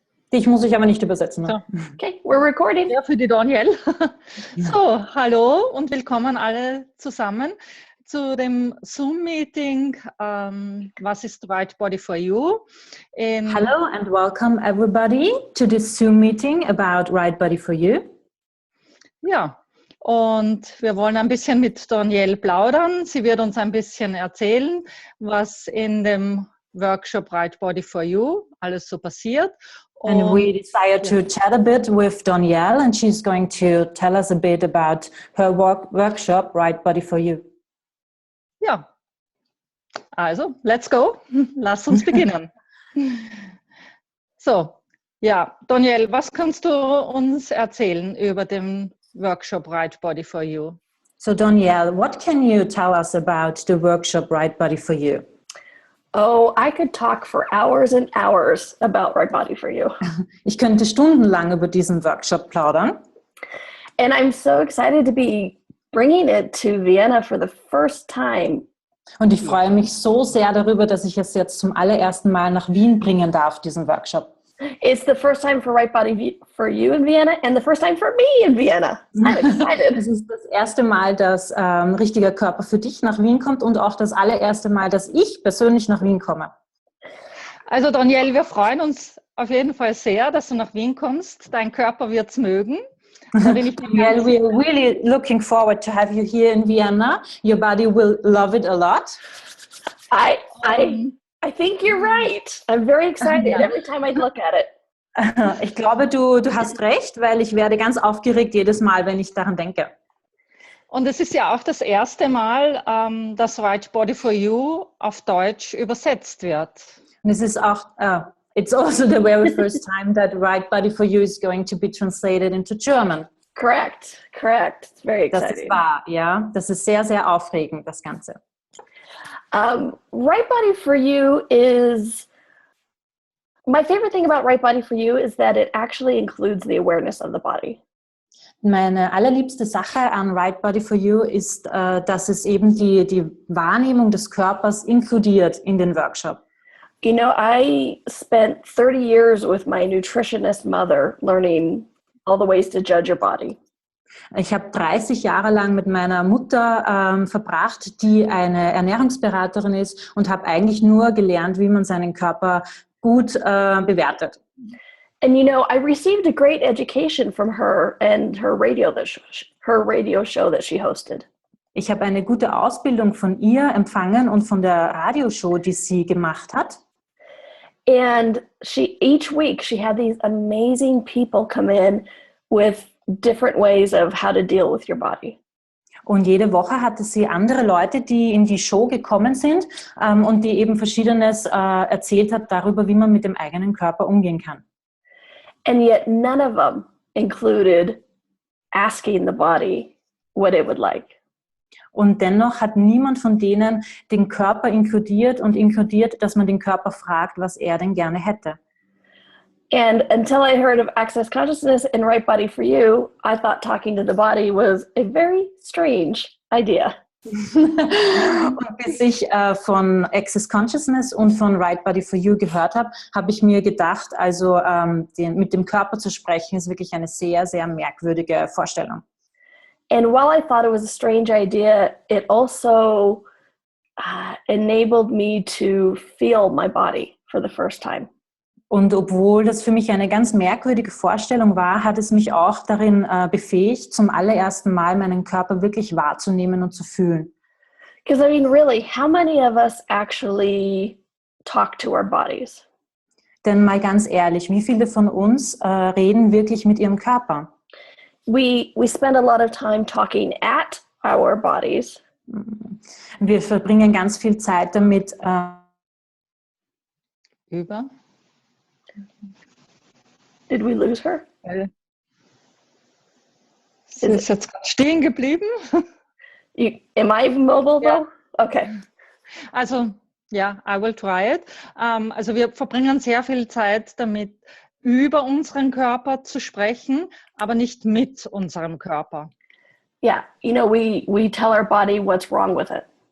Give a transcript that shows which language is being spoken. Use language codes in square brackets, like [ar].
[de] Ich muss dich aber nicht übersetzen. So. Ne? [en] Okay, we're recording. [de] Ja, für die Donnielle. So, hallo und willkommen alle zusammen zu dem Zoom-Meeting, was ist Right Body for You? [en] Hello and welcome everybody to this Zoom meeting about Right Body for You. [de] Ja, und wir wollen ein bisschen mit Donnielle plaudern. Sie wird uns ein bisschen erzählen, was in dem Workshop Right Body for You alles so passiert. [en] And we decided to chat a bit with Donnielle, and she's going to tell us a bit about her workshop, Right Body for You. [de] Ja, also, [en] let's go. [de] Lass uns beginnen. So, ja, Donnielle, was kannst du uns erzählen über den Workshop Right Body for You? [en] So Donnielle, what can you tell us about the workshop Right Body for You? Oh, I could talk for hours and hours about Right Body for You. [de] Ich könnte stundenlang über diesen Workshop plaudern. [en] And I'm so excited to be bringing it to Vienna for the first time. [de] Und ich freue mich so sehr darüber, dass ich es jetzt zum allerersten Mal nach Wien bringen darf, diesen Workshop. [en] It's the first time for Right Body for You in Vienna and the first time for me in Vienna. I'm excited. [de] Es ist das erste Mal, dass richtiger Körper für dich nach Wien kommt und auch das allererste Mal, dass ich persönlich nach Wien komme. Also Donnielle, wir freuen uns auf jeden Fall sehr, dass du nach Wien kommst. Dein Körper wird es mögen. [en] Well, we're really looking forward to have you here in Vienna. Your body will love it a lot. I think you're right. I'm very excited every time I look at it. [de] Ich glaube, du hast recht, weil ich werde ganz aufgeregt jedes Mal, wenn ich daran denke. Und es ist ja auch das erste Mal, dass Right Body for You auf Deutsch übersetzt wird. Und es ist auch, [en] it's also the very first time that Right Body for You is going to be translated into German. Correct. It's very exciting. [de] Das ist wahr, ja. Das ist sehr, sehr aufregend, das Ganze. [en] Right Body for You is, my favorite thing about Right Body for You is that it actually includes the awareness of the body. [de] Meine allerliebste Sache an Right Body for You ist, dass es eben die Wahrnehmung des Körpers inkludiert in den Workshop. [en] You know, I spent 30 years with my nutritionist mother learning all the ways to judge your body. [de] Ich habe 30 Jahre lang mit meiner Mutter verbracht, die eine Ernährungsberaterin ist, und habe eigentlich nur gelernt, wie man seinen Körper gut bewertet. [en] And you know, I received a great education from her and her radio show that she hosted. [de] Ich habe eine gute Ausbildung von ihr empfangen und von der Radioshow, die sie gemacht hat. [en] And each week she had these amazing people come in with different ways of how to deal with your body. [de] Und jede Woche hatte sie andere Leute, die in die Show gekommen sind und die eben Verschiedenes erzählt hat darüber, wie man mit dem eigenen Körper umgehen kann. [en] And yet none of them included asking the body what it would like. [de] Und dennoch hat niemand von denen den Körper inkludiert, dass man den Körper fragt, was er denn gerne hätte. [en] And until I heard of Access Consciousness and Right Body for You, I thought talking to the body was a very strange idea. [de] Und bis ich von Access Consciousness und von Right Body for You gehört habe, habe ich mir gedacht, also mit dem Körper zu sprechen, ist wirklich eine sehr, sehr merkwürdige Vorstellung. [en] And while I thought it was a strange idea, it also enabled me to feel my body for the first time. [de] Und obwohl das für mich eine ganz merkwürdige Vorstellung war, hat es mich auch darin befähigt, zum allerersten Mal meinen Körper wirklich wahrzunehmen und zu fühlen. [en] Because I mean, really, how many of us actually talk to our bodies? [de] Denn mal ganz ehrlich, wie viele von uns reden wirklich mit ihrem Körper? [en] We spend a lot of time talking at our bodies. [de] Wir verbringen ganz viel Zeit damit. Über? [en] Did we lose her? [de] Sie ist jetzt gerade stehen geblieben. [en] Am I mobile though? Okay. [de] Also, ja, [en] I will try it. [de] Also wir verbringen sehr viel Zeit damit, über unseren Körper zu sprechen, aber nicht mit unserem Körper. [en] Yeah, you know, we tell our body what's wrong with it.